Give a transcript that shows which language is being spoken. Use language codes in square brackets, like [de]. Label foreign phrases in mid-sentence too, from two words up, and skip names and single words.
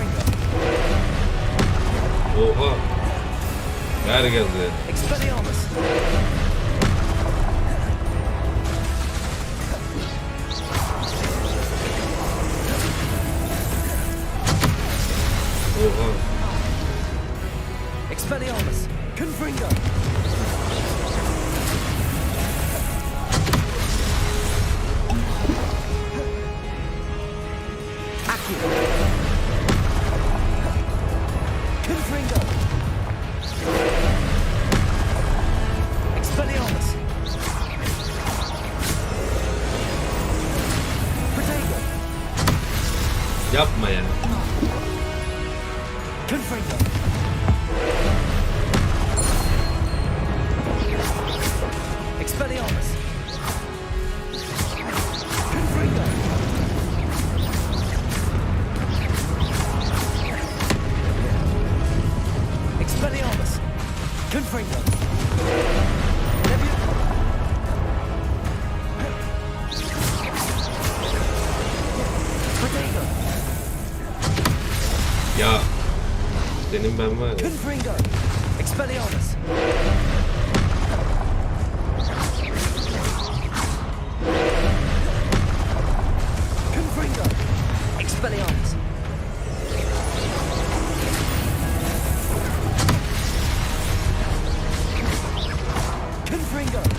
[tr] Oha. Ver gazı. Oha. Expelliarmus. Confringo. Accio. Confringo. Expelliarmus. Protego. Yapma ya. Confringo. Expelliarmus. Confringo. Expelliarmus. Confringo. Protego. Ya. Senin ben var ya. Confringo. Expelliarmus. Confringo. Expelliarmus. Confringo.